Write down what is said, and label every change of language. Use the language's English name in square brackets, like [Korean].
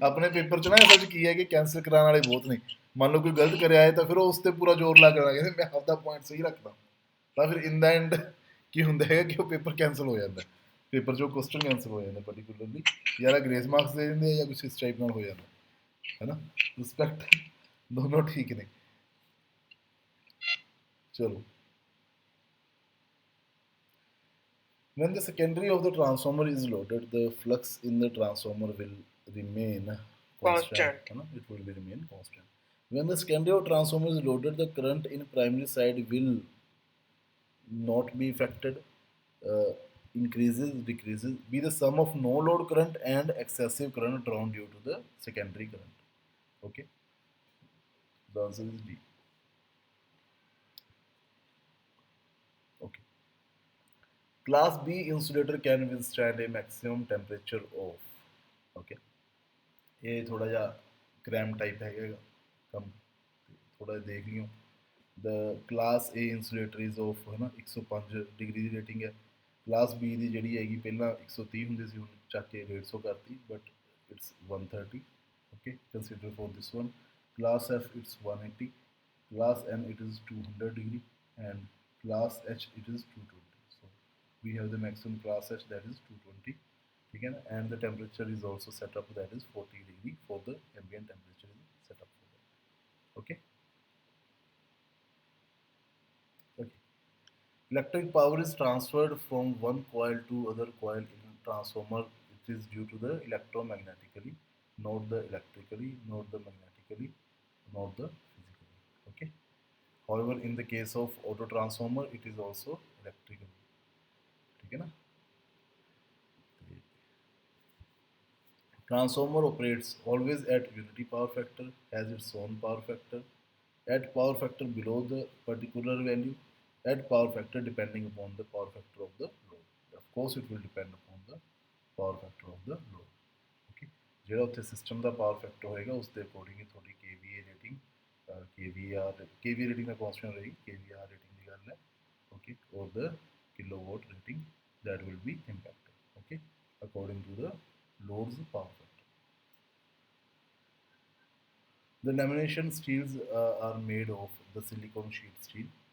[Punjabi] ਆਪਣੇ ਪੇਪਰ ਚ ਨਾ ਅਸਲ ਚ ਕੀ ਹੈ ਕਿ ਕੈਂਸਲ ਕਰਾਉਣ ਵਾਲੇ ਬਹੁਤ ਨੇ। ਮੰਨ ਲਓ ਕੋਈ ਗਲਤ ਕਰਿਆ ਹੈ ਤਾਂ ਫਿਰ ਉਹ ਉਸ ਤੇ ਪੂਰਾ ਜ਼ੋਰ ਲਾ ਕੇ ਕਹਿੰਦੇ ਮੈਂ ਆਪਦਾ ਪੁਆਇੰਟ ਸਹੀ ਰੱਖਦਾ, ਤਾਂ ਫਿਰ ਇਨ ਦਾ ਐਂਡ ਕੀ ਹੁੰਦਾ ਹੈ ਕਿ ਉਹ ਪੇਪਰ ਕੈਂਸਲ ਹੋ ਜਾਂਦਾ, ਪੇਪਰ 'ਚੋਂ ਕੁਐਸਚਨ ਕੈਂਸਲ ਹੋ ਜਾਂਦਾ ਪਰਟੀਕੂਲਰਲੀ, ਜਾਂ ਗ੍ਰੇਸ ਮਾਰਕਸ ਦੇ ਦਿੰਦੇ ਆ ਜਾਂ ਕੁਛ ਇਸ ਟਾਈਪ ਨਾਲ ਹੋ ਜਾਂਦਾ, ਹੈ ਨਾ। ਰਿਸਪੈਕਟ ਦੋਨੋਂ ਠੀਕ ਨੇ। [English] ਚਲੋ, when the secondary of the transformer is loaded, the flux in the transformer will remain constant. It will remain constant. When the secondary of transformer is loaded, the current in primary side will not be affected. Increases, decreases, be the sum of no load current and excessive current drawn due to the secondary current. Okay, the answer is D. Okay, class B insulator can withstand a maximum temperature of, okay, [Hindi] ये थोड़ा जा cram type है कम, थोड़ा देख लियो। [English] the class A insulator is of, [Hindi] है ना, 105 degree की rating है। [Punjabi] क्लास बी की जी हैगी पहला 130 होंगे सी, हुण चक के 150 करती, [English] But it's 130। Okay, consider for this one. Class F it's 180, class N it is 200 degree, and class H it is 220। So we have the maximum class H that is 220, [Hindi] ठीक है ना, [English] And the temperature is also set up that is 40 degree for the ambient temperature is set up for that. Okay, electric power is transferred from one coil to other coil in transformer. It is due to the electromagnetically, not the electrically, not the magnetically, not the physically. Okay. However, in the case of auto transformer, it is also electrical. [Hindi] ठीक है ना? [English] Transformer operates always at unity power factor, has its own power factor. At power factor below the particular value, at power factor depending upon the power factor of the load. Of course, it will depend upon the power factor of the load. [Punjabi] Okay, ਜਿਹੜਾ ਉੱਥੇ system ਦਾ power factor ਹੋਏਗਾ ਉਸ ਦੇ according ਹੀ ਤੁਹਾਡੀ KVA rating, KVA rating ਦਾ constant ਰਹੇਗੀ, KVAR rating ਦੀ ਗੱਲ ਹੈ। [English] Okay, or the kilowatt rating that will be impacted, okay, according to the load's power factor. The lamination steels are made of the silicon sheet steel.